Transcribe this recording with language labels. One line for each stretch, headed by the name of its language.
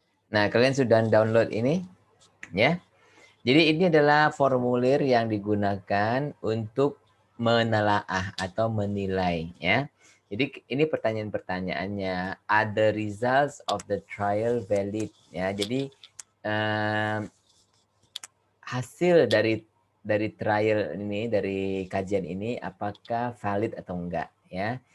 Indonesian: Nah, kalian sudah download ini ya. Jadi ini adalah formulir yang digunakan untuk menelaah atau menilai ya. Jadi ini pertanyaan-pertanyaannya.
English: Are the results of the trial valid?
Indonesian: Ya, jadi hasil dari trial ini, dari kajian ini, apakah valid atau enggak ya.